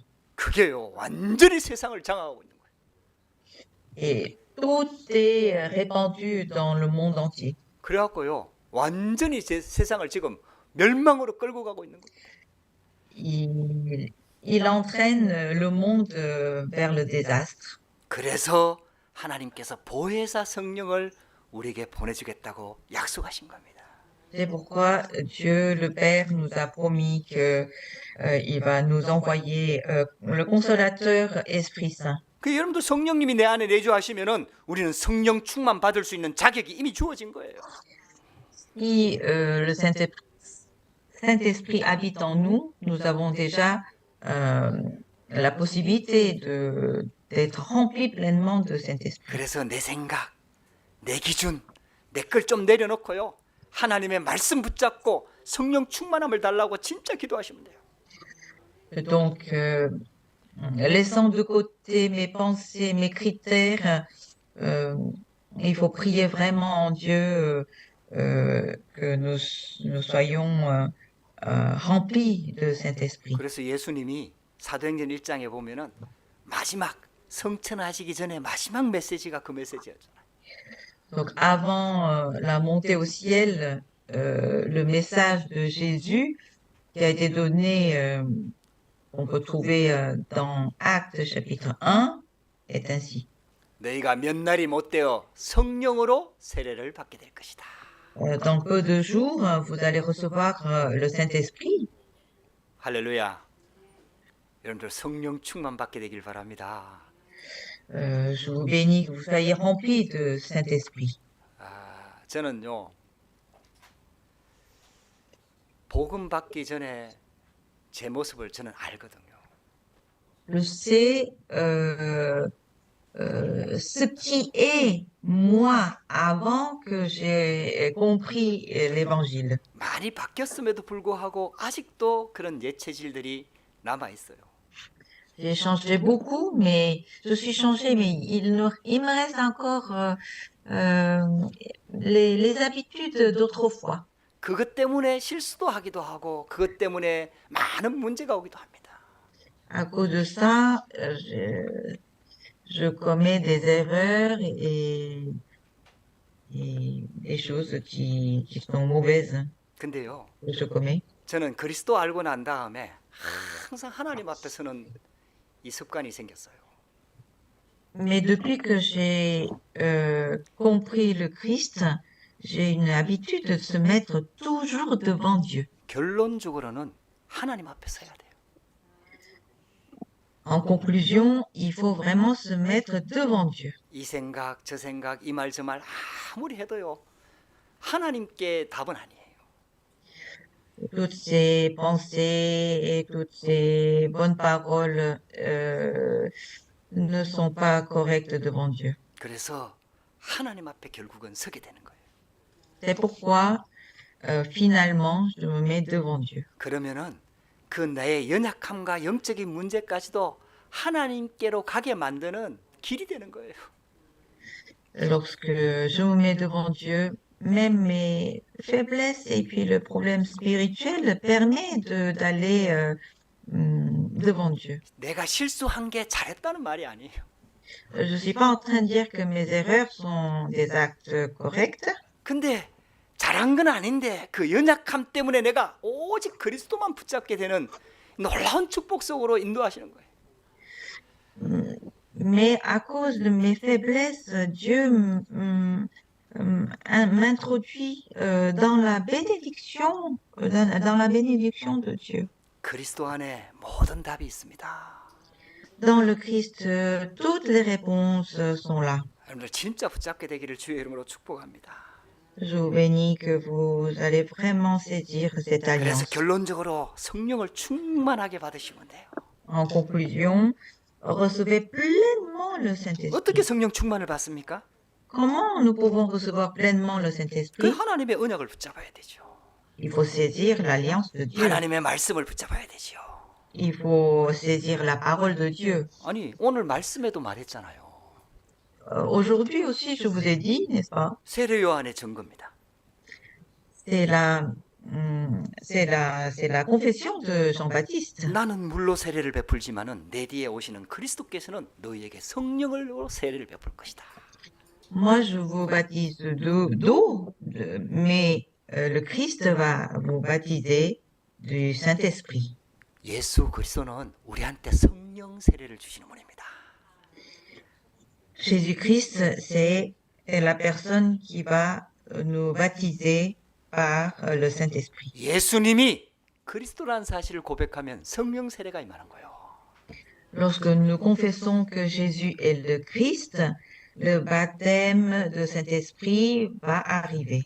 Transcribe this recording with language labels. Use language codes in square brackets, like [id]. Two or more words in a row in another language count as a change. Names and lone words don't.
[ko] 그게요, 완전히 세상을 장악하고 있는 거예요. [fr] Et tout est répandu dans le monde entier. [ko] 그래갖고요, 완전히 세상을 지금 멸망으로 끌고 가고 있는 거예요. [fr] Il entraîne le monde vers le désastre. [ko] 그래서 하나님께서 보혜사 성령을 우리에게 보내주겠다고 약속하신 겁니다. [fr] C'est pourquoi Dieu le Père nous a promis que il va nous envoyer le consolateur Esprit Saint. [ko] 그 여러분들 성령님이 내 안에 내주하시면은 우리는 성령 충만 받을 수 있는 자격이 이미 주어진 거예요. [fr] Si le Saint-Esprit habite en nous, nous avons déjà la possibilité d'être remplis pleinement de Saint-Esprit. [ko] 그래서 내 생각, 내 기준, 내 걸 좀 내려놓고요, 하나님의 말씀 붙잡고 성령 충만함을 달라고 진짜 기도하시면 돼요. [fr] Donc, laissant de côté mes pensées, mes critères, il faut prier vraiment en Dieu que nous soyons remplis de Saint-Esprit. [ko] 그래서 예수님이 사도행전 1장에 보면은 마지막 성천하시기 전에 마지막 메시지가 그 메시지였잖아요. [fr] Donc, avant la montée au ciel, le message de Jésus qui a été donné, qu'on peut trouver dans Actes chapitre 1, est ainsi. [ko] 너희가 몇 날이 못 되어 성령으로 세례를 받게 될 것이다. [fr] Dans peu de jours, vous allez recevoir le Saint-Esprit. [ko] 할렐루야. 여러분들 성령 충만 받게 되길 바랍니다. [fr] Je vous bénis que vous soyez remplis de Saint-Esprit. [ko] 저는요, 복음 받기 전에 제 모습을 저는 알거든요. [fr] Je sais ce qui est moi avant que j'ai compris l'Évangile. [ko] 많이 바뀌었음에도 불구하고 아직도 그런 옛 체질들이 남아 있어요. [fr] J'ai changé beaucoup, mais je suis changée, mais il me reste encore les habitudes d'autrefois. [ko] 그것 때문에 실수도 하기도 하고 그것 때문에 많은 문제가 오기도 합니다. [fr] À cause de ça, je commets des erreurs et des choses qui sont mauvaises [ko] 근데요, [fr] que je commets. [ko] 저는 그리스도 알고 난 다음에 항상 하나님 앞에서는 이 습관이 생겼어요. [fr] Mais depuis que j'ai compris le Christ, j'ai une habitude de se mettre toujours devant Dieu. [ko] 결론적으로는 하나님 앞에 서야 돼요. [fr] En conclusion, il faut vraiment se mettre devant Dieu. [ko] 이 생각, 저 생각, 이 말, 저 말 아무리 해도요, 하나님께 답은 아니에요. [fr] Toutes ces pensées et toutes ces bonnes paroles ne sont pas correctes devant Dieu. [ko] 그래서 하나님 앞에 결국은 서게 되는 거예요. [fr] C'est pourquoi, finalement, je me mets devant Dieu. [ko] 그러면은 그 나의 연약함과 영적인 문제까지도 하나님께로 가게 만드는 길이 되는 거예요. [fr] Lorsque je me mets devant Dieu, même mes faiblesses et puis le problème spirituel permet d'aller devant Dieu. [ko] 내가 실수한 게 잘했다는 말이 아니에요. [fr] Je suis pas en train de dire que mes erreurs sont des actes corrects, [ko] 근데 잘한 건 아닌데 그 연약함 때문에 내가 오직 그리스도만 붙잡게 되는 놀라운 축복 속으로 인도하시는 거예요. [fr] mais à cause de mes faiblesses, Dieu m'introduit dans la bénédiction de Dieu. [ko] 그리스도 안에 모든 답이 있습니다. [fr] Dans le Christ, toutes les réponses sont là. [ko] 여러분들 진짜 붙잡게 되기를 주의 이름으로 축복합니다. [fr] Je vous bénis que vous allez vraiment saisir cette [ko] 그래서 [fr] alliance. [ko] 결론적으로 성령을 충만하게 받으시면 돼요. [fr] En conclusion, recevez pleinement le [ko] 어떻게 [fr] Saint-Esprit. [ko] 성령 충만을 받습니까? [fr] Comment nous pouvons recevoir pleinement le 그 Saint-Esprit? [ko] 하나님의 언약을 붙잡아야 되죠. [fr] Il faut saisir l'alliance de Dieu. [ko] 하나님의 말씀을 붙잡아야 되죠. [fr] Il faut saisir la parole de Dieu. [ko] 아니 오늘 말씀에도 말했잖아요. [fr] Aujourd'hui aussi, je vous ai dit, n'est-ce pas? [ko] 세례 요한의 증거입니다. [fr] C'est la confession de Jean-Baptiste. [ko] 나는 물로 세례를 베풀지만은 내 뒤에 오시는 그리스도께서는 너희에게 성령으로 세례를 베풀 것이다. [fr] Moi, je vous baptise d'eau, mais le Christ va vous baptiser du Saint-Esprit. [ko] 예수 그리스도는 우리한테 성령 세례를 주시는 분입니다. [fr] Jésus-Christ, c'est la personne qui va nous baptiser par le Saint-Esprit. [ko] 예수님이 그리스도라는 사실을 고백하면 성령 세례가 임하는 거예요. [fr] Lorsque nous confessons que Jésus est le Christ, le baptême de Saint-Esprit va arriver.